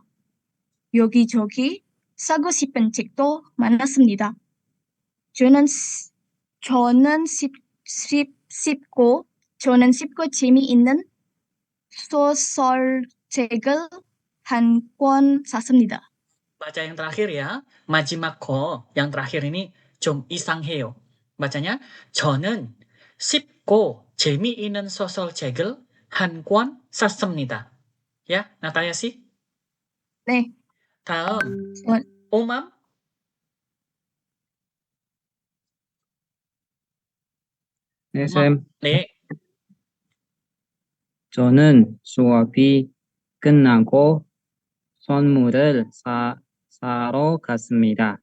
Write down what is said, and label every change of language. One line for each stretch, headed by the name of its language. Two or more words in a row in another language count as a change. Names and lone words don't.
Korean: 여기저기 사고 싶은 책도 많았습니다. 저는 쉽고 재미있는 소설책을 한 권 샀습니다.
Indonesian: Baca yang terakhir ya. 마지막거 yang terakhir ini
Korean: 좀 이상해요. bacanya 저는 쉽고 재미있는 소설책을 한 권 샀습니다.
Indonesian: Ya, Natalia sih.
Korean: 네. 다음, 오맘. 네, 오맘. 쌤. 네. 저는 수업이 끝나고 선물을 사러 갔습니다.